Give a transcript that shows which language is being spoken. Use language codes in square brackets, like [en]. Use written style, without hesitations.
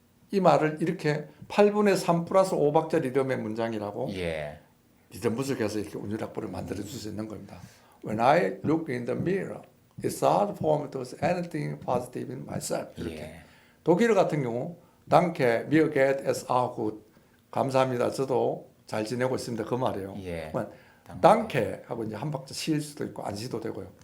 [ko] 이 말을 이렇게 8분의 3 플러스 5박자 리듬의 문장이라고 예. 리듬 분석해서 이렇게 운율학보를 만들어 줄 수 있는 겁니다. [en] When I look in the mirror, it's hard for me to see anything positive in myself. [ko] 이렇게. 예. [de] 독일어 같은 경우 Danke, mir geht es auch gut. [ko] 감사합니다. 저도 잘 지내고 있습니다. 그 말이에요. 예. Danke 하고 이제 한 박자 쉴 수도 있고 안 쉬도 되고요.